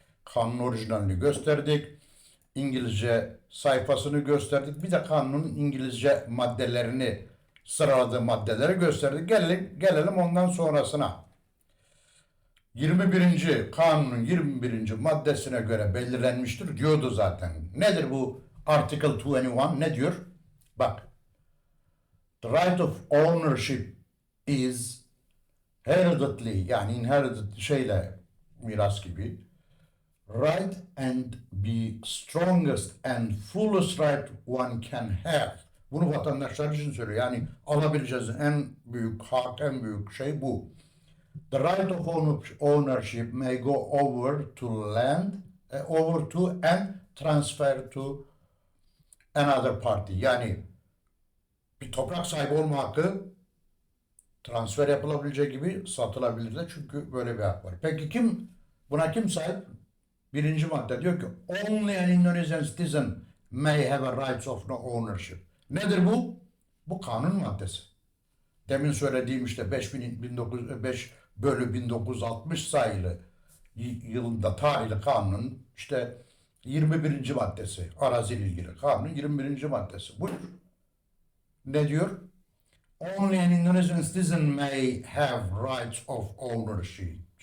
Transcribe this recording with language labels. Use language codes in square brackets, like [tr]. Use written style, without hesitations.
[tr] Kanun orijinalini gösterdik. İngilizce sayfasını gösterdik. Bir de kanunun İngilizce maddelerini sıraladığı maddeleri gösterdik. Gelelim ondan sonrasına. 21. Kanunun 21. maddesine göre belirlenmiştir diyordu zaten. Nedir bu Article 21? Ne diyor? Bak. [en] The right of ownership is hereditary [tr] yani [en] inherited [tr] şeyle miras gibi [en] right and be strongest and fullest right one can have. [tr] Bunu vatandaşlar için söylüyor. Yani alabileceğiz en büyük hak, en büyük şey bu. [en] The right of ownership may go over to land, over to and transfer to another party. [tr] Yani bir toprak sahibi olma hakkı transfer yapılabileceği gibi satılabilir de çünkü böyle bir hak var. Peki buna kim sahip? Birinci madde diyor ki [en] only an Indonesian citizen may have a rights of no ownership. [tr] Nedir bu? Bu kanun maddesi. Demin söylediğim işte 5 bölü 1960 sayılı yılında tarihli kanunun işte 21. maddesi. Araziyle ilgili kanunun 21. maddesi. Buyur. Ne diyor? [en] Only an Indonesian citizen may have rights of ownership.